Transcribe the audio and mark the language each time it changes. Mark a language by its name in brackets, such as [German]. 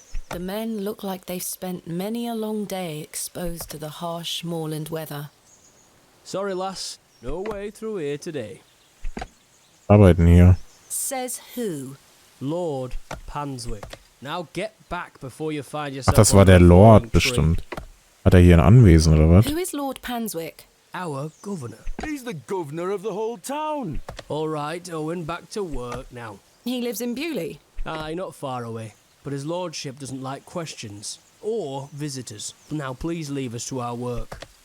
[English] The men look like they've spent many a long day exposed to the harsh moorland weather. Sorry, lass. No way through here today. [German] Arbeiten hier. [English] Says who? Lord Panswick. Now get back before you find [German] Ach, [English] yourself. [German] das war der Lord bestimmt. Hat er hier ein Anwesen oder was? [English] Who is Lord Panswick? Our governor. He's the governor of the whole town. All right, Owen, back to work now. He lives in Bewley. Aye, not far away. But his lordship doesn't like questions. Or visitors. Now please leave us to our work.